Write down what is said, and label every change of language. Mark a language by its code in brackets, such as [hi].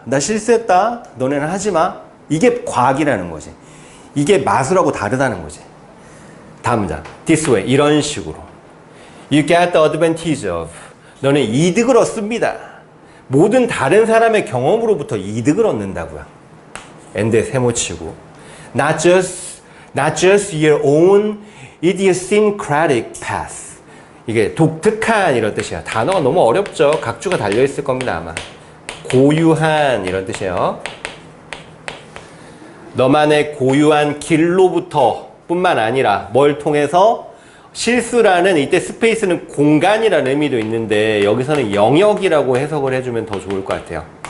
[ko] 나 실수했다. 너네는 하지 마. 이게 과학이라는 거지. 이게 마술하고 다르다는 거지. 다음 문장. [en] This way. [ko] 이런 식으로. [en] You get the advantage of. [ko] 너는 이득을 얻습니다. 모든 다른 사람의 경험으로부터 이득을 얻는다고요. end에 세모치고. [en] Not just your own idiosyncratic path. [ko] 이게 독특한 이런 뜻이에요. 단어가 너무 어렵죠. 각주가 달려있을 겁니다 아마. 고유한 이런 뜻이에요. 너만의 고유한 길로부터 뿐만 아니라 뭘 통해서? 실수라는 이때 스페이스는 공간이라는 의미도 있는데 여기서는 영역이라고 해석을 해주면 더 좋을 것 같아요.